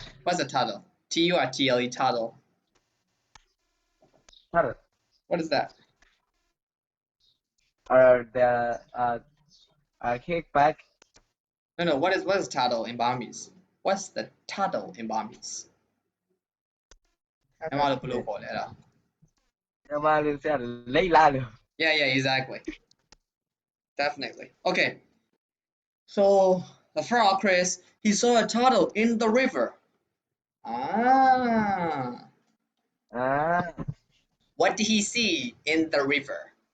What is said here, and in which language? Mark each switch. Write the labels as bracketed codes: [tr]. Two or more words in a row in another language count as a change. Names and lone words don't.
[en] What's a turtle? Turtle. Turtle. Turtle. What is that? The kickback. No. What is turtle in Burmese? What's the turtle in Burmese? [my] မြန်မာလိုဘယ်လိုခေါ်လဲအဲ့ဒါ မြန်မာလူဆရာလိတ်လာလို့ [en] Yeah, exactly. Definitely. Okay. So The frog, Chris, he saw a turtle in the river. Ah. Ah. What did he see in the river?